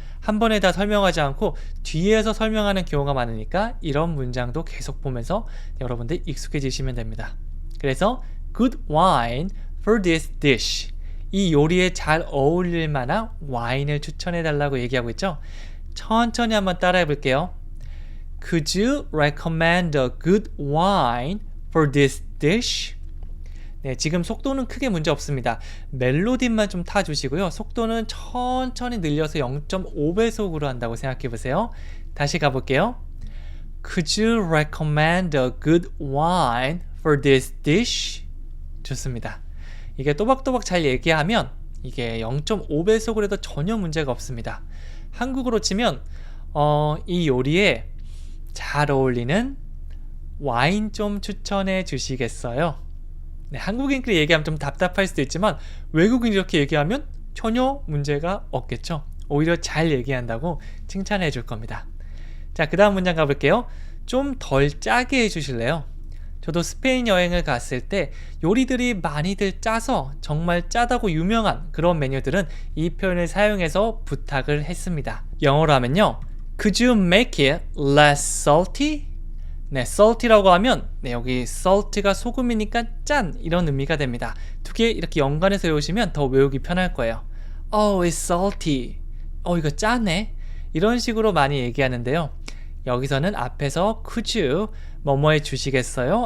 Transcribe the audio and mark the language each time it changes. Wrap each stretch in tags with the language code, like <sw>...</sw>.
<ko>한 번에 다 설명하지 않고 뒤에서 설명하는 경우가 많으니까 이런 문장도 계속 보면서 여러분들 익숙해지시면 됩니다. 그래서</ko> <en>good wine for this dish.</en> <ko>이 요리에 잘 어울릴 만한 와인을 추천해 달라고 얘기하고 있죠. 천천히 한번 따라해 볼게요.</ko> <en>Could you recommend a good wine for this dish?</en> <ko>네, 지금 속도는 크게 문제 없습니다. 멜로디만 좀 타주시고요. 속도는 천천히 늘려서 0.5배속으로 한다고 생각해 보세요. 다시 가볼게요.</ko> <en>Could you recommend a good wine for this dish?</en> <ko>좋습니다. 이게 또박또박 잘 얘기하면 이게 0.5배속으로 해도 전혀 문제가 없습니다. 한국어로 치면 이 요리에 잘 어울리는 와인 좀 추천해 주시겠어요? 네, 한국인끼리 얘기하면 좀 답답할 수도 있지만 외국인 이렇게 얘기하면 전혀 문제가 없겠죠. 오히려 잘 얘기한다고 칭찬해 줄 겁니다. 자, 그 다음 문장 가볼게요. 좀 덜 짜게 해주실래요? 저도 스페인 여행을 갔을 때 요리들이 많이들 짜서 정말 짜다고 유명한 그런 메뉴들은 이 표현을 사용해서 부탁을 했습니다. 영어로 하면요,</ko> <en>Could you make it less salty?</en> <ko>네, salty라고 하면 여기 salt가 소금이니까 짠, 이런 의미가 됩니다. 두 개 이렇게 연관해서 외우시면 더 외우기 편할 거예요.</ko> <en>Oh, it's salty.</en> <ko>이거 짜네. 이런 식으로 많이 얘기하는데요. 여기서는 앞에서</ko> <en>could you</en> <ko>뭐뭐 해 주시겠어요?</ko>